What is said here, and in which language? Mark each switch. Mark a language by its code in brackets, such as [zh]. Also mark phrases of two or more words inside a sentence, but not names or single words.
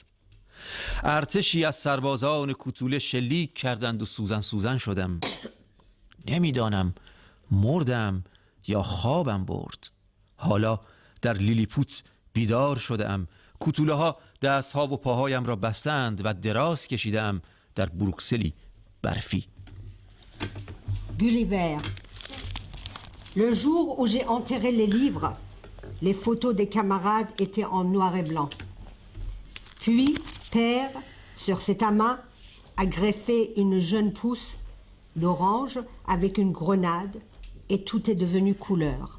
[fa] ارتشی از سربازان کوتوله شلیک کردند و سوزن شدم. نمیدانم مردم یا خوابم برد. حالا در لیلیپوت بیدار شدم. کوتوله ها دست ها و پاهایم را بستند و دراز کشیدم در بروکسلی برفی. [fr] Gulliver. Le jour où j'ai enterré les livres, les photos des camarades étaient en noir et blanc. Puis, père, sur cet amas, a greffé une jeune pousse d'orange avec une grenade et tout est devenu couleur.